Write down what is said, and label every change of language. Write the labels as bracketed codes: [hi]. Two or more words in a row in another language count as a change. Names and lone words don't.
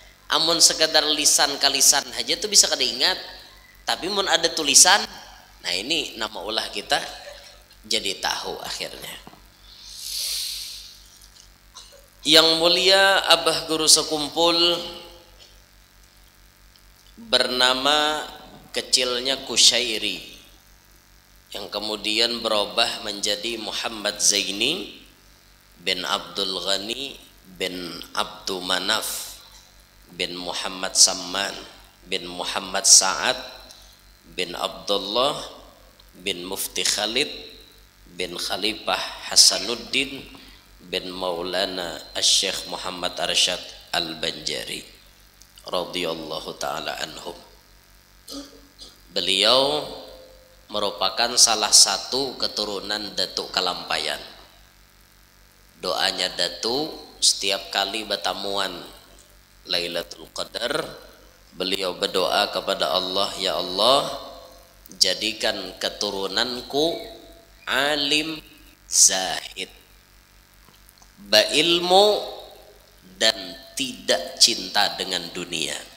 [bjn] Amun sekedar lisan kalisan aja tuh bisa kada ingat, tapi mun ada tulisan, nah ini nama ulah kita jadi tahu akhirnya. [id] Yang mulia Abah Guru sekumpul bernama kecilnya Kusyairi yang kemudian berubah menjadi Muhammad Zaini bin Abdul Ghani bin Abdul Manaf bin Muhammad Samman bin Muhammad Sa'ad bin Abdullah bin Mufti Khalid bin Khalifah Hasanuddin bin Maulana Asy-Syaikh Muhammad Arsyad Al-Banjari [ar] radhiyallahu taala anhum. [id] Beliau merupakan salah satu keturunan Datuk Kalampayan. Doanya Datuk setiap kali bertamuan Lailatul Qadar, beliau berdoa kepada Allah, [ar] ya Allah, [id] jadikan keturunanku alim zahid, berilmu dan tidak cinta dengan dunia.